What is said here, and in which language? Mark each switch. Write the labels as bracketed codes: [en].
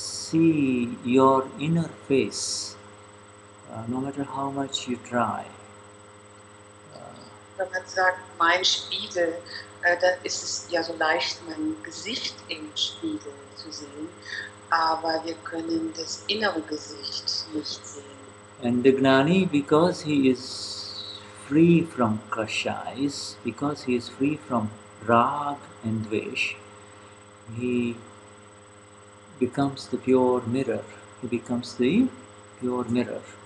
[en] see your inner face, no matter how much you try. [de] Wenn man sagt, mein Spiegel, dann ist es ja so leicht, mein Gesicht im Spiegel zu sehen, aber wir können das innere Gesicht nicht sehen. [en] And the Gnani, because he is free from kashais, because he is free from rag and dvesh, he becomes the pure mirror. He becomes the pure mirror.